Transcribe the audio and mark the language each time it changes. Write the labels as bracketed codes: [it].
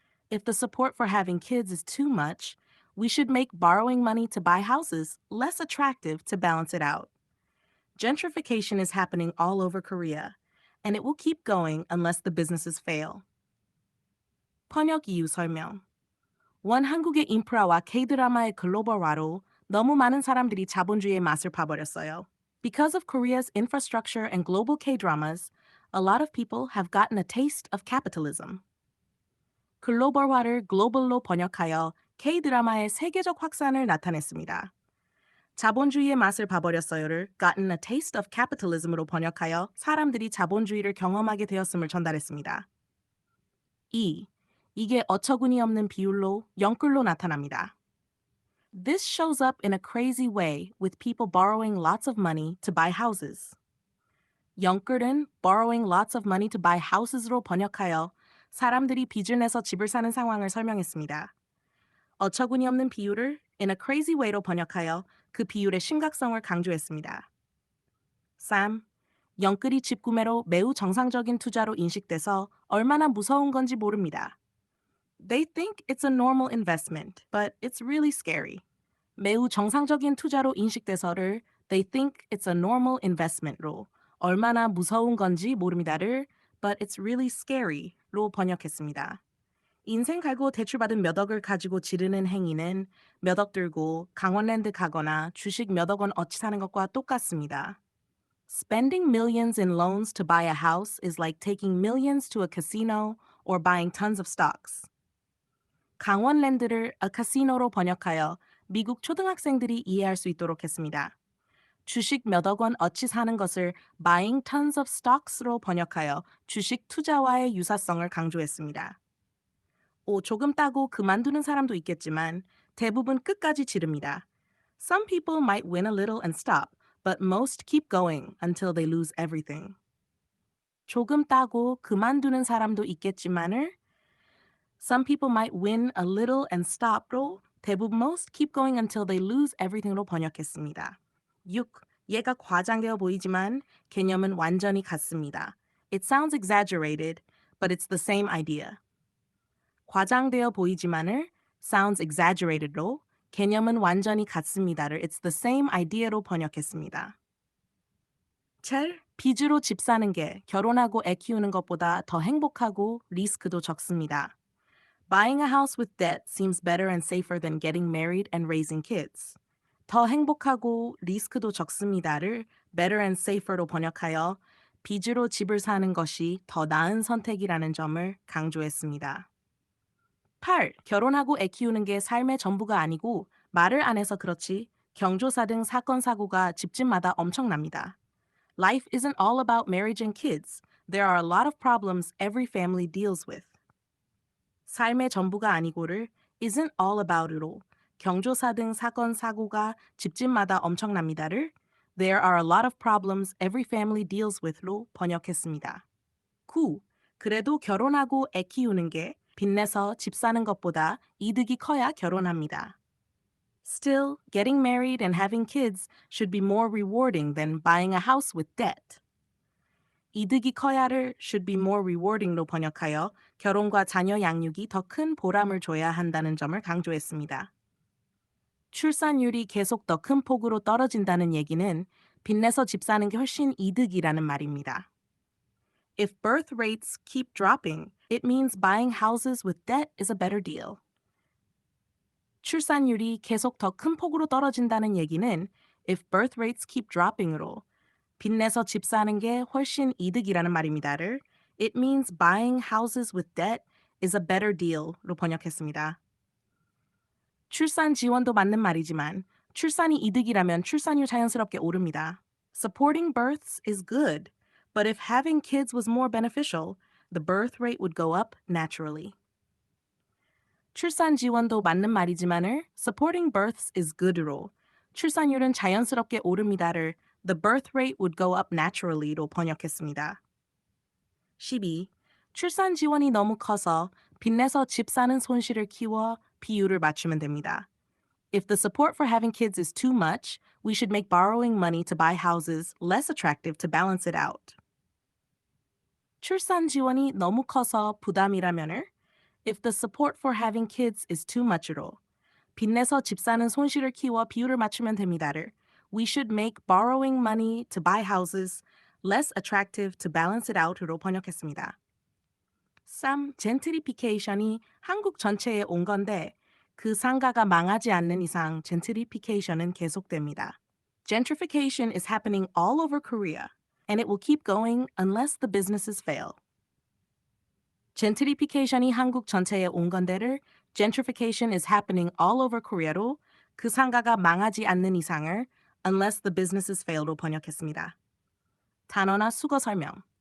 [en] If the support for having kids is too much, we should make borrowing money to buy houses less attractive to balance it out. Gentrification is happening all over Korea, and it will keep going unless the businesses fail. [ko] 번역 이유 설명. 원 한국의 인프라와 K드라마의 글로벌화로 너무 많은 사람들이 자본주의의 맛을 봐버렸어요. [en] Because of Korea's infrastructure and global K-dramas, a lot of people have gotten a taste of capitalism. [ko] 글로벌화를 글로벌로 번역하여 K-드라마의 세계적 확산을 나타냈습니다. 자본주의의 맛을 봐버렸어요를 [en] gotten a taste of capitalism [ko] 으로 번역하여 사람들이 자본주의를 경험하게 되었음을 전달했습니다. 2. 이게 어처구니 없는 비율로 영끌로 나타납니다. [en] This shows up in a crazy way with people borrowing lots of money to buy houses. [ko] 영끌은 [en] borrowing lots of money to buy houses [ko] 로 번역하여 사람들이 빚을 내서 집을 사는 상황을 설명했습니다. 어처구니 없는 비율을 [en] in a crazy way [ko] 로 번역하여 그 비율의 심각성을 강조했습니다. 3. 영끌이 집 구매로 매우 정상적인 투자로 인식돼서 얼마나 무서운 건지 모릅니다. [en] They think it's a normal investment, but it's really scary. [ko] 매우 정상적인 투자로 인식돼서를 [en] they think it's a normal investment [ko] 로 얼마나 무서운 건지 모릅니다를 [en] but it's really scary [ko] 로 번역했습니다. 인생 갈고 대출받은 몇 억을 가지고 지르는 행위는 몇 억 들고 강원랜드 가거나 주식 몇 억 원 어치 사는 것과 똑같습니다. [en] Spending millions in loans to buy a house is like taking millions to a casino or buying tons of stocks. [ko] 강원랜드를 [en] a casino [ko] 로 번역하여 미국 초등학생들이 이해할 수 있도록 했습니다. 주식 몇 억 원 어치 사는 것을 [en] buying tons of stocks [ko] 로 번역하여 주식 투자와의 유사성을 강조했습니다. 5. 조금 따고 그만두는 사람도 있겠지만 대부분 끝까지 지릅니다. [en] Some people might win a little and stop, but most keep going until they lose everything. [ko] 조금 따고 그만두는 사람도 있겠지만을 [en] Some people might win a little and stop [ko] 로 대부분 [en] most keep going until they lose everything [ko] 로 번역했습니다. 6. 얘가 과장되어 보이지만 개념은 완전히 같습니다. [en] It sounds exaggerated, but it's the same idea. [ko] 과장되어 보이지만을 [en] sounds exaggerated [ko] 로 개념은 완전히 같습니다를 [en] it's the same idea [ko] 로 번역했습니다. 첼, 빚으로 집 사는 게 결혼하고 애 키우는 것보다 더 행복하고 리스크도 적습니다. [en] Buying a house with debt seems better and safer than getting married and raising kids. [ko] 더 행복하고 리스크도 적습니다를 [en] better and safer [ko] 로 번역하여 빚으로 집을 사는 것이 더 나은 선택이라는 점을 강조했습니다. 8. 결혼하고 애 키우는 게 삶의 전부가 아니고 말을 안 해서 그렇지 경조사 등 사건 사고가 집집마다 엄청납니다. [en] Life isn't all about marriage and kids. There are a lot of problems every family deals with. [ko] 삶의 전부가 아니고를 [en] isn't all about [ko] 으로 경조사 등 사건 사고가 집집마다 엄청납니다를 [en] There are a lot of problems every family deals with [ko] 로 번역했습니다. 9. 그래도 결혼하고 애 키우는 게 빚내서 집 사는 것보다 이득이 커야 결혼합니다. [en] Still, getting married and having kids should be more rewarding than buying a house with debt. [ko] 이득이 커야를 [en] should be more rewarding [ko] 로 번역하여 결혼과 자녀 양육이 더 큰 보람을 줘야 한다는 점을 강조했습니다. 출산율이 계속 더 큰 폭으로 떨어진다는 얘기는 빚내서 집 사는 게 훨씬 이득이라는 말입니다. [en] If birth rates keep dropping, it means buying houses with debt is a better deal. [ko] 출산율이 계속 더 큰 폭으로 떨어진다는 얘기는 [en] if birth rates keep dropping [ko] 으로 빚내서 집 사는 게 훨씬 이득이라는 말입니다를 [en] It means buying houses with debt is a better deal [ko] 로 번역했습니다. 출산 지원도 맞는 말이지만 출산이 이득이라면 출산율 자연스럽게 오릅니다. [en] Supporting births is good, but if having kids was more beneficial, the birth rate would go up naturally. [ko] 출산 지원도 맞는 말이지만을 [en] supporting births is good [ko] 로 출산율은 자연스럽게 오릅니다를 [en] the birth rate would go up naturally [ko] 로 번역했습니다. 12. 출산 지원이 너무 커서 빚내서 집 사는 손실을 키워 비율을 맞추면 됩니다. [en] If the support for having kids is too much, we should make borrowing money to buy houses less attractive to balance it out. [ko] 출산 지원이 너무 커서 부담이라면을 [en] If the support for having kids is too much [ko] 로 빚내서 집 사는 손실을 키워 비율을 맞추면 됩니다를 [en] We should make borrowing money to buy houses less attractive to balance it out [ko] 으로 번역했습니다. 3. 젠트리피케이션이 한국 전체에 온 건데 그 상가가 망하지 않는 이상 젠트리피케이션은 계속됩니다. [en] Gentrification is happening all over Korea, and it will keep going unless the businesses fail. [ko] 젠트리피케이션이 한국 전체에 온 건데를 [en] gentrification is happening all over Korea [ko] 로 그 상가가 망하지 않는 이상을 [en] unless the businesses fail [ko] 로 번역했습니다. 단어나 수거 설명.